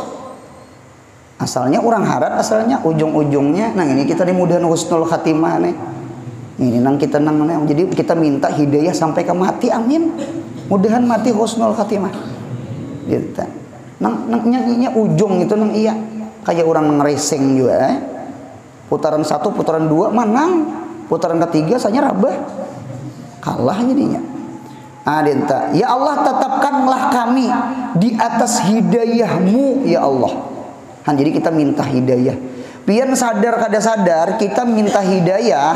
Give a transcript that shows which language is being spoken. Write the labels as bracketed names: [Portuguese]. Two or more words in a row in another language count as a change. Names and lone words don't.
[Banjar] Asalnya orang harat, asalnya ujung-ujungnya. [Indonesian] Nah ini kita dimudahan [Arabic] husnul khatimah [Indonesian] nih. Ini nang kita nang, jadi kita minta hidayah sampai ke mati, amin. Mudahan mati [Arabic] husnul khatimah. [Indonesian] Gitu. [Banjar] Nangnya ujung itu nang iya. [Indonesian] Kayak orang ngereseng juga. Putaran 1, putaran 2 menang. Putaran ketiga saya rabah. Kalah jadinya. Adenta. Ya Allah tetapkanlah kami di atas hidayahmu ya Allah. Jadi kita minta hidayah. [Banjar] Pian sadar kada sadar [Indonesian] kita minta hidayah.